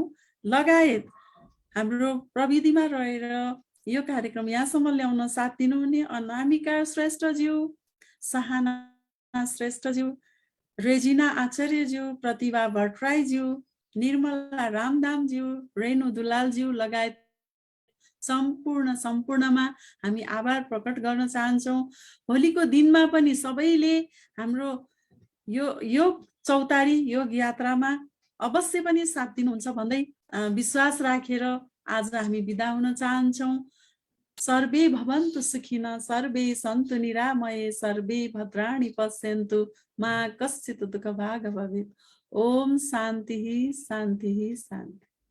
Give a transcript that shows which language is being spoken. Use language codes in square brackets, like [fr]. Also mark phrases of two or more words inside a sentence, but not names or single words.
[ne] लगायत हाम्रो प्रविधिमा रहेर यो कार्यक्रम यहाँसम्म ल्याउन साथ दिनुहुने अनामिका श्रेष्ठज्यू, सहाना श्रेष्ठज्यू, रेजिना आचार्यज्यू, प्रतिभा भट्टराईज्यू, निर्मला रामधामज्यू, रेणु दुलालज्यू लगायत सम्पूर्णमा हामी आभार प्रकट गर्न चाहन्छौँ। भोलिको दिनमा पनि सबैले हाम्रो यो योग चौतारी योग यात्रामा अवश्य पनि साथ दिनुहुन्छ भन्दै विश्वास राखेर आज हामी बिदा हुन चाहन्छौँ। [sa] सर्वे भवन्तु सुखिनः, सर्वे सन्तु निरामये, सर्वे भद्राणि पश्यन्तु, मा कश्चित् दुःखभाग् भवेत्। ओम शान्ति शान्ति शान्ति।